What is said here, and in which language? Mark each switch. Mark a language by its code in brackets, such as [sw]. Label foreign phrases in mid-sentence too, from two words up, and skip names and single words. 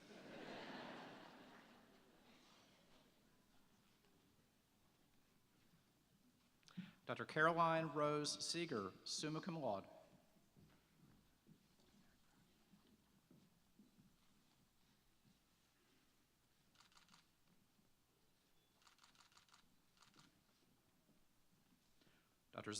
[en] Dr. Caroline Rose Seeger, [la] summa cum laude. [en] Dr.